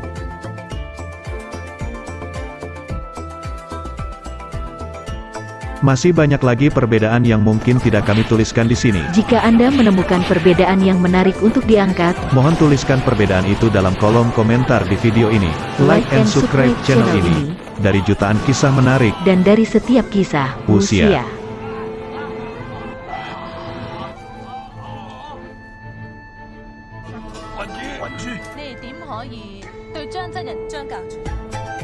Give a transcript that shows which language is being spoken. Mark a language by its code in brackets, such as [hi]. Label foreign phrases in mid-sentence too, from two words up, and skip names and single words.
[id] Masih banyak lagi perbedaan yang mungkin tidak kami tuliskan di sini. Jika Anda menemukan perbedaan yang menarik untuk diangkat, Mohon tuliskan perbedaan itu dalam kolom komentar di video ini. [en] Like and subscribe channel ini. [id] Dari jutaan kisah menarik dan dari setiap kisah, Wuxia. Wuxia. [yue] 你哋點可以對張真人張教主